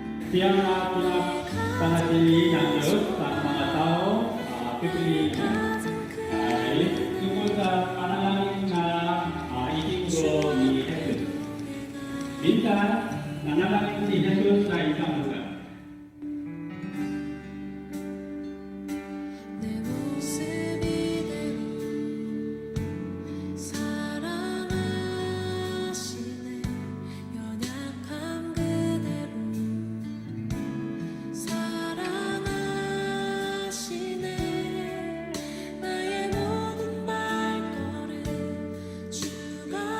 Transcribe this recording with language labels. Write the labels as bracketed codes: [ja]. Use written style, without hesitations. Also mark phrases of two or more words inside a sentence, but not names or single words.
[tl] Tiang pinag panatili ng Diyos sa mga tao, pipiliin ay tungkol sa panalangin na itinuro ni Jesus. Minsan, nanalangin si Jesus sa isang lugar. [ko] 내 모습 이대로 사랑하시네 연약함 그대로 사랑하시네 나의 모든 발걸음 주가